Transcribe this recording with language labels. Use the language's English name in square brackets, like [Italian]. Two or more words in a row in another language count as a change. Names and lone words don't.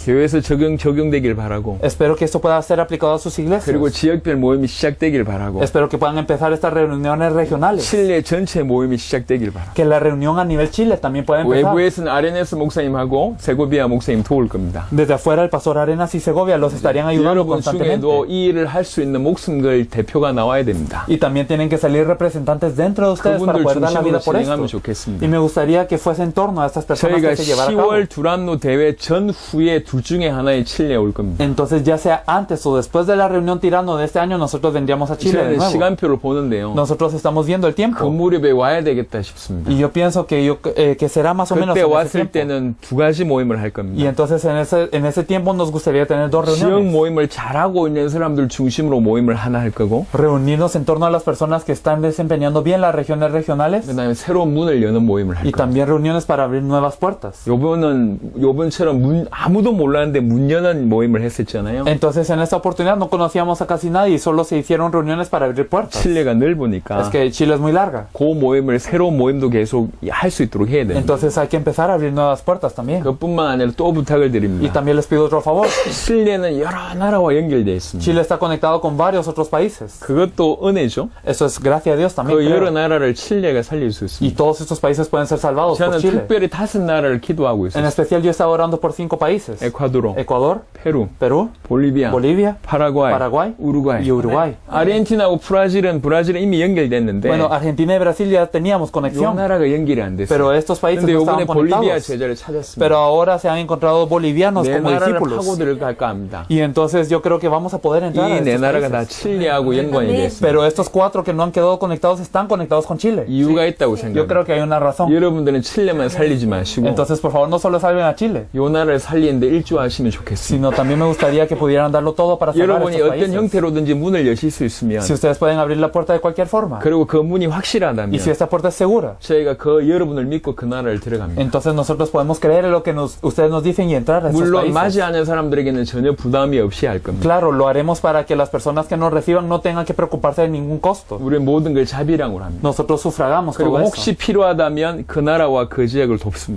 [Korean] 교회에서 적용되길 바라고 [Spanish] Espero que esto pueda ser aplicado a sus iglesias. [Korean] 그리고 지역별 모임이 시작되길 바라고 [Spanish] Espero que puedan empezar estas reuniones regionales. [Korean] 칠레 전체 모임이 시작되길 바라고 [Spanish] Que la reunión a nivel Chile también pueda empezar. [Korean] 외부에서는 아레네스 목사님하고 세고비아 목사님 도울 겁니다. [Spanish] Desde afuera el pastor Arenas y Segovia los estarían ayudando [Korean] 여러분 [Spanish] constantemente. [Korean] 중에도 이 일을 할 수 있는 목숨 걸 대표가 나와야 됩니다. [Spanish] Y también tienen que salir representantes dentro de ustedes para [Korean] 그분들 [Spanish] poder dar la vida [Korean] 중심으로 [Spanish] por [Korean] 진행하면 [Spanish] esto. [Korean] 좋겠습니다. [Spanish] Y me gustaría que fuese en torno a estas personas [Korean] 저희가 [Spanish] que se llevara a cabo. [Korean] 10월 두란노 대회 전후에 둘 중에 하나에 칠레에 올 겁니다. [Spanish] Entonces, ya sea antes o después de la reunión tirano de este año, nosotros vendríamos a Chile de [Korean] 저는 [Spanish] nuevo. [Korean] 시간표를 보는데요. [Spanish] Nosotros estamos viendo el [Korean] 그 [Spanish] tiempo. [Korean] 무렵에 와야 되겠다 싶습니다. [Spanish] Y yo pienso que será más o menos [Korean] 그때 [Spanish] en ese [Korean] 왔을 [Spanish] tiempo. [Korean] 때는 두 가지 모임을 할 [Spanish] Y [Korean] 겁니다. [Spanish] entonces en ese tiempo nos gustaría tener dos [Korean] 지역 [Spanish] reuniones. [Korean] 모임을 잘하고 있는 사람들 중심으로 모임을 하나 할 거고 [Spanish] Reunirnos en torno a las personas que están desempeñando bien las regiones regionales. [Korean] 그다음에 새로운 문을 여는 모임을 할 [Spanish] Y [Korean] 거예요. [Spanish] también reuniones para abrir nuevas puertas. [Korean] 요번처럼 아무도 몰랐는데 문 여는 모임을 했었잖아요. [Spanish] Entonces en esta oportunidad no conocíamos a casi nadie y solo se hicieron reuniones para abrir puertas. [Korean] 칠레가 넓으니까 [Spanish] Es que Chile es muy larga. [Korean] 그 모임을 새로운 모임도 계속 할 수 있도록 해야 됩니다. [Spanish] Entonces hay que empezar a abrir nuevas puertas también. [Korean] 그것뿐만 아니라 또 부탁을 [Spanish] Y [Korean] 드립니다. [Spanish] también les pido otro favor. [Korean] 칠레는 여러 나라와 연결되어 있습니다. [Spanish] Chile está conectado con varios otros países. [Korean] 그것도 은혜죠. [Spanish] Eso es gracia a Dios también. [Korean] 그 [Spanish] creo. [Korean] 여러 나라를 칠레가 살릴 수 [Spanish] Y [Korean] 있습니다. [Spanish] todos estos países pueden ser salvados por [Korean] 저는 [Spanish] Chile. [Korean] 특별히 5나라를 기도하고 [Spanish] En [Korean] 있어요. [Spanish] especial yo estaba orando por 5 países. [Korean] 에콰도르, [Spanish] Ecuador, [Korean] 페루, [Spanish] Perú, [Korean] 볼리비아, [Spanish] Bolivia, [Korean] 파라과이, [Spanish] Paraguay [Korean] 우루과이. [Spanish] y Uruguay. [Korean] 아르헨티나하고 브라질은 이미 연결됐는데 [Spanish] Bueno, Argentina y Brasil ya teníamos [Korean] 이 [Spanish] conexión, [Korean] 나라가 연결이 안 됐어요. [Spanish] pero estos países [Korean] 근데 [Spanish] no [Korean] 이번에 [Spanish] estaban [Korean] 볼리비아 [Spanish] conectados. [Korean] 제자를 찾았습니다. [Spanish] Pero ahora se han encontrado bolivianos [Korean] 내 [Spanish] como [Korean] 나라를 [Spanish] discípulos. [Korean] 파고 들어갈까 합니다. [Spanish] Y entonces yo creo que vamos a poder entrar a [Korean] 이 내 [Spanish] estos [Korean] 나라가 다 [Spanish] países. [Korean] 칠레하고 연관이 됐습니다. [Spanish] Pero estos estos 4 que no han quedado conectados están conectados con Chile. [Korean] 이유가 있다고 [Spanish] Yo [Korean] 생각합니다. [Spanish] creo que hay una razón. [Korean] 여러분들은 칠레만 살리지 마시고 [Spanish] Entonces, por favor, no solo salven a Chile, [Korean] 요 나라를 살리는데 일조하시면 좋겠습니다. [Spanish] sino también me gustaría que pudieran darlo todo para salvar [Korean] 여러분이 [Spanish] estos [Korean] 어떤 [Spanish] países. [Korean] 형태로든지 문을 여실 수 있으면 [Spanish] Si ustedes pueden abrir la puerta de cualquier forma, [Korean] 그리고 그 문이 [Spanish] y [Korean] 확실하다면 [Spanish] si esta puerta es segura, [Korean] 저희가 그 여러분을 믿고 그 나라를 들어갑니다. [Spanish] entonces nosotros podemos creer en lo que ustedes nos dicen y entrar a estos [Korean] 물론 [Spanish] países. [Korean] 맞이하는 사람들에게는 전혀 부담이 없이 할 겁니다. [Spanish] Claro, lo haremos para que las personas que nos reciban no tengan que preocuparse de ningún costo. [Korean] 우리는 모든 걸 자비랑으로 합니다. [Spanish] Nosotros sufragamos [Korean] 그리고 [Spanish] todo eso. [Korean] 혹시 필요하다면 그 나라와 그 지역을 돕습니다.